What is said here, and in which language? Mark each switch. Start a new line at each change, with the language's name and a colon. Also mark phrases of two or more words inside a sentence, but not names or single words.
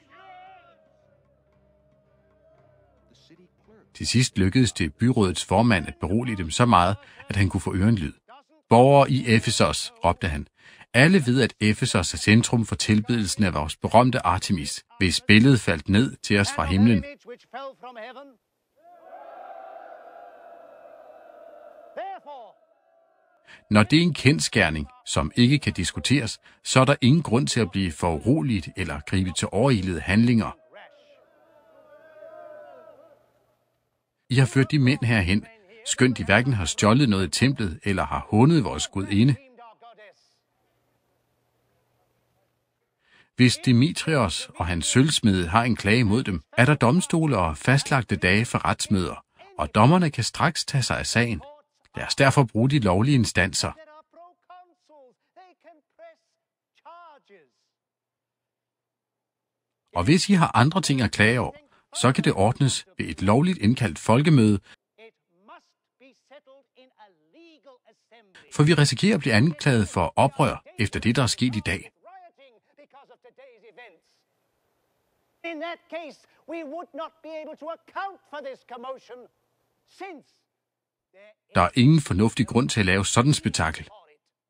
Danish: Til sidst lykkedes det byrådets formand at berolige dem så meget, at han kunne få ørenlyd. "Borgere i Efesos," råbte han. "Alle ved, at Efesos er centrum for tilbedelsen af vores berømte Artemis, hvis billedet faldt ned til os fra himlen.
English: image which fell from heaven. Therefore,
Danish: Når det er en kendsgerning, som ikke kan diskuteres, så er der ingen grund til at blive foruroliget eller gribe til overilede handlinger. I har ført de mænd herhen, skønt de hverken har stjålet noget i templet eller har hånet vores gudinde.
English: blamed our goddess.
Danish: Hvis Demetrios og hans sølvsmede har en klage mod dem, er der domstole og fastlagte dage for retsmøder, og dommerne kan straks tage sig af sagen. Lad os derfor bruge de lovlige instanser.
English: There are proconsuls. They can press charges.
Danish: Og hvis I har andre ting at klage over, så kan det ordnes ved et lovligt indkaldt folkemøde,
English: It must be settled in a legal assembly.
Danish: for vi risikerer at blive anklaget for oprør efter det, der er sket i dag.
English: Rioting because of today's events. In that case, we would not be able to account for this commotion, since there
Danish: Der er ingen fornuftig grund til at lave sådan en spektakel.
English: for it.